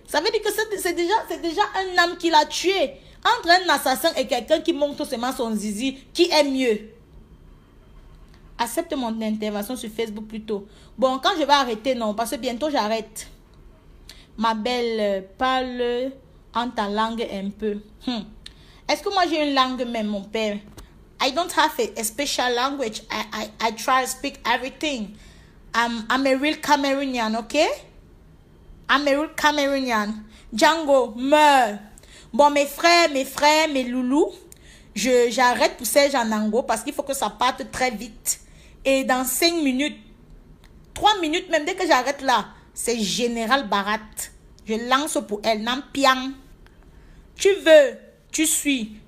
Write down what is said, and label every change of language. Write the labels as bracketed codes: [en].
[fr] Ça veut dire que c'est déjà un âme qu'il a tué. Entre un assassin et quelqu'un qui montre seulement son zizi, qui est mieux? Accepte mon intervention sur Facebook plutôt. Bon, quand je vais arrêter, non, parce que bientôt j'arrête. Ma belle, parle en ta langue un peu. Est-ce que moi j'ai une langue même, mon père? [en] I don't have a special language. I try to speak everything. I'm a real Cameroonian, okay? I'm a real Cameroonian. [fr] Django, meurs. Bon, mes frères, mes loulous, j'arrête pour Serge en Ango parce qu'il faut que ça parte très vite. Et dans 5 minutes, 3 minutes même, dès que j'arrête là, c'est Général Barat. Je lance pour elle, Nampiang. Tu veux, tu suis.